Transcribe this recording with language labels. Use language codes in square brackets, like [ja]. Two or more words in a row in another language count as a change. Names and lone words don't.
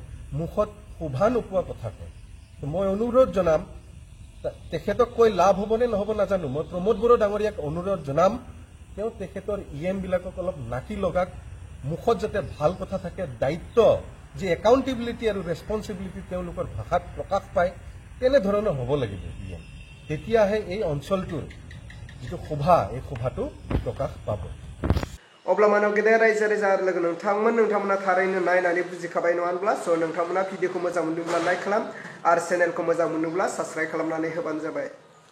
[as] মুখত শোভা নোপোৱা কথা কয় মই অনুৰোধ জনাম তেখেতক কৈ লাভ হবনে নহব নাজানো মই প্ৰমোদ বড়ো ডাঙৰীয়াক অনুৰোধ জনাম তেওঁ তেখেতৰ ইএম বিলাকক অলপ নাকি লগাক মুখত যাতে ভাল কথা থাকে দায়িত্ব যে একাউণ্টেবিলিটি আৰু ৰেছপন্সিবিলিটি তেওঁলোকৰ ভাষাত প্ৰকাশ পায় তেনেধৰণৰ হ'ব লাগিব ইএম তেতিয়াহে এই অঞ্চলটোৰ যিটো শোভা এই শোভাটো প্ৰকাশ পাব [brx] अब्ला मानव गेदेर रायजो राजा लोगो नोंथांमोना थारैनो नायनानै बुजिखाबाय नङा होनब्ला स' नोंथांमोना भिडिअखौ मोजां मोनदोंब्ला लाइक खालाम आरो चेनेलखौ मोजां मोनदोंब्ला साबस्क्राइब खालामनानै होबानो जाबाय